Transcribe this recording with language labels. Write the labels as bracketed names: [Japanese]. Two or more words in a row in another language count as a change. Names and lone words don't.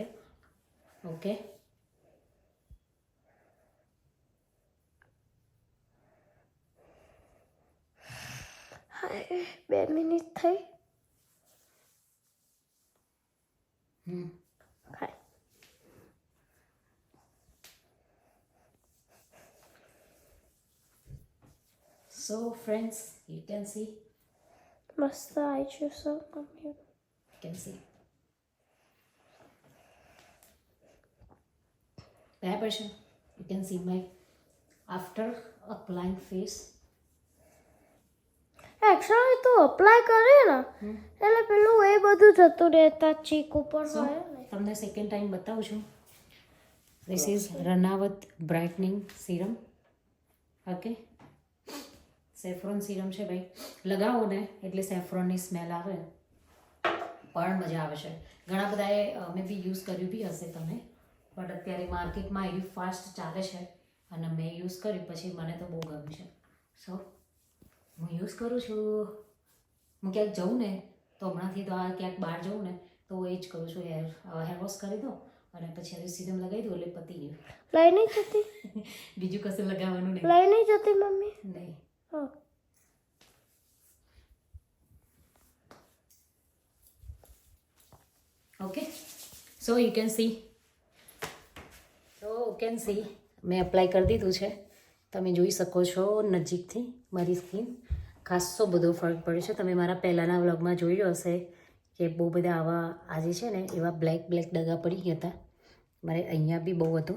[Gujarati] ઓકે, હાય 2 મિનિટ થઈ. હાય [English] so friends, you can see, [Gujarati] મસ્ત આવી છે. સો મમ્મી [English] you can see બરાબર છે. can see my after applying face. [Gujarati] એકચ્યુઅલી તું અપ્લાય કરે ને એટલે પેલું એ બધું જતું રહેતા ચીક ઉપર So, હોય ને તમને સેકન્ડ ટાઈમ બતાવું છું. [English] This is Ranawat brightening serum. [Gujarati] ઓકે, સેફ્રોન સિરમ છે ભાઈ, લગાવો ને એટલે સેફ્રોનની સ્મેલ આવે પણ મજા આવે છે. ઘણા બધાએ મેં બી યુઝ કર્યું બી હશે તમે, બટ અત્યારે માર્કેટમાં એવી ફાસ્ટ ચાલે છે અને મેં યુઝ કર્યું પછી મને તો બહુ ગમ્યું છે. સો હું યુઝ કરું છું. હું ક્યાંક જઉં ને તો હમણાંથી તો આ ક્યાંક બહાર જઉં ને તો એ જ કરું છું. હેર વોશ કરી દો અને પછી આવી સિરમ લગાવી દો એટલે પતી ગયું. લઈ નહીં જતી બીજું કશું લગાવવાનું નહીં. લઈ નહીં જતી મમ્મી નહીં. હા [English] Okay, so you can see [Gujarati] મેં એપ્લાય કરી દીધું છે. તમે જોઈ શકો છો નજીકથી મારી સ્કિન ખાસો બધો ફરક પડે છે. તમે મારા પહેલાંના વ્લોગમાં જોયું હશે કે બહુ બધા આવા આજે છે ને એવા બ્લેક ડગા પડી ગયા હતા મારે અહીંયા બી બહુ હતું.